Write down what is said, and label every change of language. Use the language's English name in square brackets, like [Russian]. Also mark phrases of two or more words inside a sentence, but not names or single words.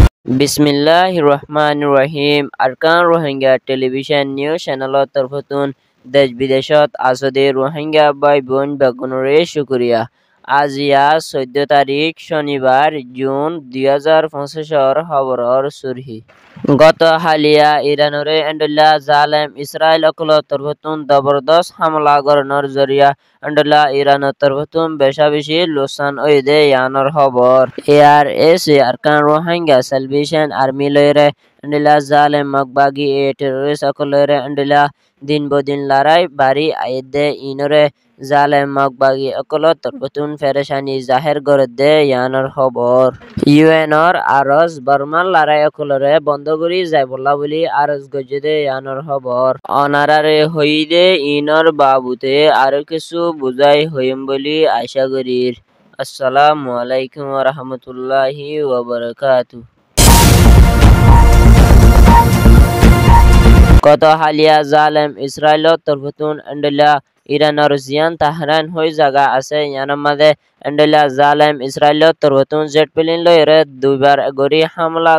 [Rohingya] बिस्मिल्लाहिर्रहमानिर्रहीम। अरकान रोहिंग्या टेलीविजन न्यूज चैनल तरफतुन देश विदेशत आसदे रोहिंग्या भाई बोन बेगुनरे शुक्रिया। आज या 14 तारीख शनिवार जून 2025 खबर सुरही गत हालिया इरानरे एंडला जालेम इसराइल अकल तरफतुन जबरदस्त हमला गरनर जरिया एंडला इरान तरफतुन बेशा बेशी लोसान ओयदे यानर खबर एआर एस अरकान रोहिंग्या सल्वेशन आर्मी लयरे एंडला जालेम मकबागी ए टेररिस्ट अकल लयरे एंडला दिन बदिन लड़ाई बारी आयदे इनरे जालेम मकबागी अकल तरफतुन फेरेशानी जाहिर गरदे यानर खबर यूएनर आरज बर्मान लड़ाई अकलरे बंदगुरी जायबल्ला बुली आरज गजदे यानर खबर अनारारे हईदे इनर बाबुते आरो किछु बुझाई हईम बुली आशा करिर। [Arabic] السلام عليكم ورحمة الله وبركاته. [Rohingya] गत हालिया जालेम इसराइल तरफतुन एंडला इरानर जियान ताहरान होई जागा आसे याना मादे एंडला जालेम इसराइल तरफतुन जेट प्लेन लयरे दुबार गरी हमला